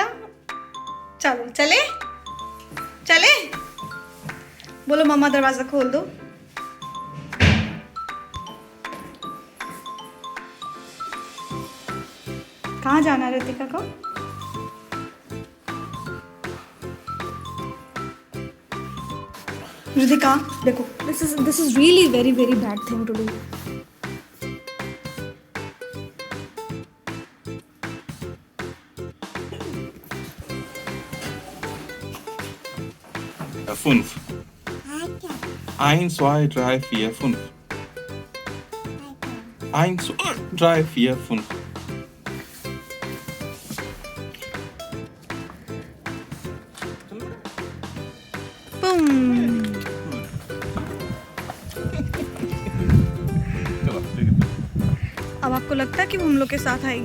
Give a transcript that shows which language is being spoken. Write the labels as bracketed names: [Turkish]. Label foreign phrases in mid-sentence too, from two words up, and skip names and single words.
[Hindi] चलो चले चले, बोलो मम्मा दरवाज़ा खोल दो। कहाँ जाना है रितिका को? रितिका देखो, [English] This is really very very bad thing to do. [German] Fünf. Eins, zwei, drei, vier, fünf. Eins, zwei, drei, vier, fünf. [Hindi] अब आपको लगता है कि वो हम लोग के साथ आएगी?